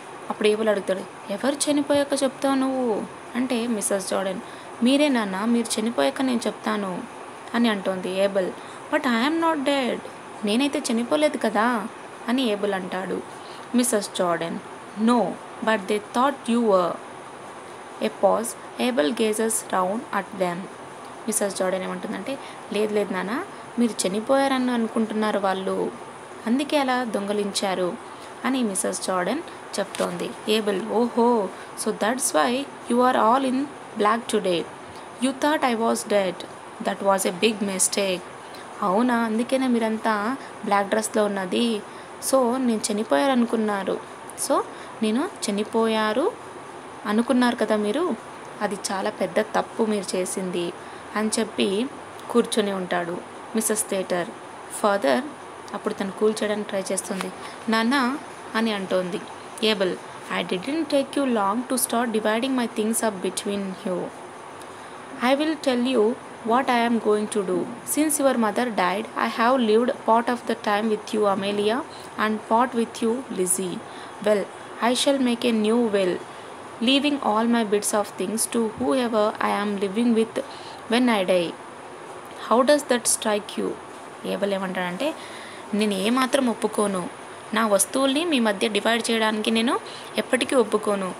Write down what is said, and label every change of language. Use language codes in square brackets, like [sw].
[te] అప్పుడు ఏబెల్ అడుగుతాడు, ఎవరు చనిపోయాక చెప్తావు నువ్వు అంటే మిస్సెస్ జార్డన్, మీరే నాన్న, మీరు చనిపోయాక నేను చెప్తాను అని అంటోంది. Abel, [en] but I'm not dead, [te] నేనైతే చనిపోలేదు కదా అని ఏబెల్ అంటాడు. Missus Jordan, [en] No, but they thought you were. A pause. Abel gazes round at them. [te] Missus Jordan ఏమంటుందంటే, లేదు లేదు నాన్న, మీరు చనిపోయారని అనుకుంటున్నారు వాళ్ళు, అందుకే అలా దొంగలించారు అని మిస్సెస్ జార్డన్ చెప్తోంది. [en] Abel, ఓహో, so that's why you are all in black today. You thought I was dead. That was a big mistake. [te] అవునా, అందుకేనే మీరంతా బ్లాక్ డ్రెస్లో ఉన్నది. సో నేను చనిపోయారు అనుకున్నారు. సో నేను చనిపోయారు అనుకున్నారు కదా మీరు, అది చాలా పెద్ద తప్పు మీరు చేసింది అని చెప్పి కూర్చొని ఉంటాడు మిస్సెస్ స్లేటర్. ఫాదర్ అప్పుడు తను కూల్ చేయడానికి ట్రై చేస్తుంది. నాన్న అని అంటోంది. [en] Abel, I didn't take you long to start dividing my things up between you. I will tell you what I am going to do. Since your mother died, I have lived part of the time with you, Amelia, and part with you, Lizzie. Well, I shall make a new will, leaving all my bits of things to whoever I am living with when I die. How does that strike you? [te] Able ఏమంటాడంటే, నేను ఏమాత్రం ఒప్పుకోను, నా వస్తువుల్ని మీ మధ్య divide చేయడానికి నేను ఎప్పటికీ ఒప్పుకోను.